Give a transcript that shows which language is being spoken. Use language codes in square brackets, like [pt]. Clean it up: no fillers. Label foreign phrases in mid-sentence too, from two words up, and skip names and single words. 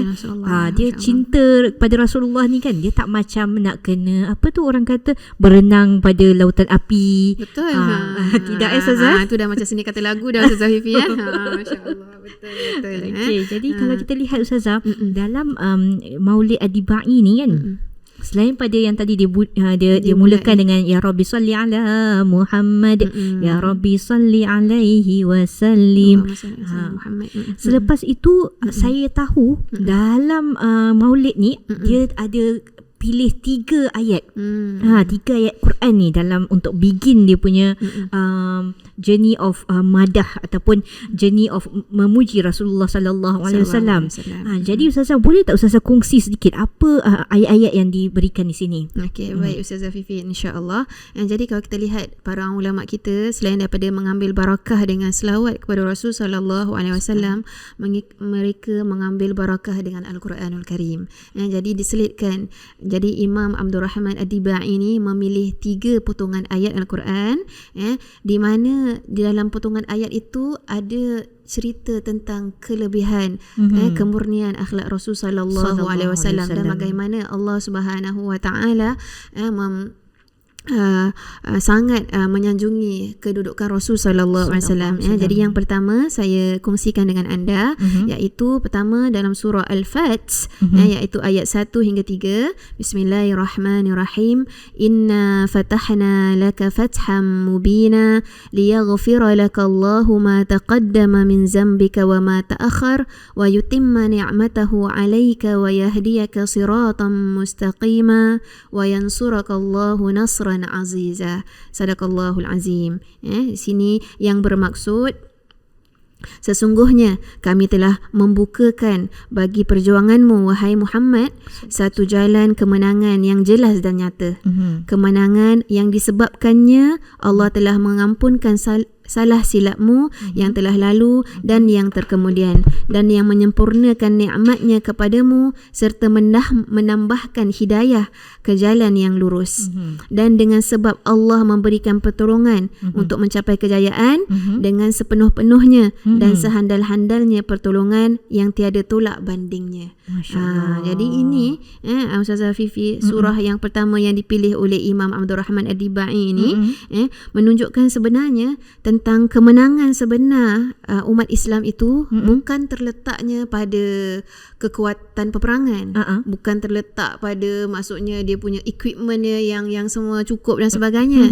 [ms] Dia cinta kepada Rasulullah ni kan, dia tak macam nak kena orang kata berenang pada lautan api. Betul. Tidak Ustazah. Itu dah macam seni kata lagu dah Ustazah Fifi. Masya-Allah, betul. Okey, jadi kalau kita lihat Ustazah, dalam Maulid Adibai ni kan, selain pada yang tadi dia mulakan dengan [ar] يا ربي صل على محمد, يا ربي صل عليه وسلم. [ms] Selepas itu saya tahu dalam Maulid ni dia ada pilih 3 ayat. 3 ayat Quran ni dalam untuk begin dia punya [en] journey of [ms] madah ataupun [en] journey of [ms] memuji Rasulullah [ar] صلى الله عليه وسلم. [ms] Jadi Ustazah, boleh tak Ustazah kongsi sedikit apa ayat-ayat yang diberikan di sini? Okey, baik Ustazah Fifi, insya-Allah. Jadi kalau kita lihat para ulama kita, selain daripada mengambil barakah dengan selawat kepada Rasul [ar] صلى الله عليه وسلم, [ms] mereka mengambil barakah dengan Al-Quranul Karim. Jadi diselitkan. Jadi Imam Abdul Rahman Ad-Dibai ini memilih 3 potongan ayat Al-Quran, di mana di dalam potongan ayat itu ada cerita tentang kelebihan kemurnian akhlak Rasul [ar] صلى الله عليه وسلم, [ms] dan bagaimana Allah [ar] سبحانه وتعالى [ms] sangat menyanjungi kedudukan Rasul [ar] صلى الله عليه وسلم. [ms] Jadi yang pertama saya kongsikan dengan anda, iaitu pertama dalam surah Al-Fat, iaitu ayat 1 hingga 3. [ar] بسم الله الرحمن الرحيم. إنا فتحنا لك فتحا مبينا ليغفر لك الله ما تقدم من ذنبك وما تأخر ويتم نعمته عليك ويهديك صراطا مستقيما وينصرك الله نصرا عزيزا. صدق الله العظيم. [ms] Sini yang bermaksud, sesungguhnya kami telah membukakan bagi perjuanganmu wahai Muhammad satu jalan kemenangan yang jelas dan nyata. Kemenangan yang disebabkannya Allah telah mengampunkan salah silapmu yang telah lalu dan yang terkemudian, dan yang menyempurnakan nikmatnya kepadamu serta menambahkan hidayah ke jalan yang lurus. Dan dengan sebab Allah memberikan pertolongan untuk mencapai kejayaan dengan sepenuh-penuhnya dan sehandal-handalnya pertolongan yang tiada tolak bandingnya. Jadi ini Ustazah Fifi, surah yang pertama yang dipilih oleh Imam Abdul Rahman Ad-Dibai ini menunjukkan sebenarnya tentang tentang kemenangan sebenar umat Islam itu bukan terletaknya pada kekuatan peperangan, bukan terletak pada maksudnya dia punya equipmentnya yang semua cukup dan sebagainya.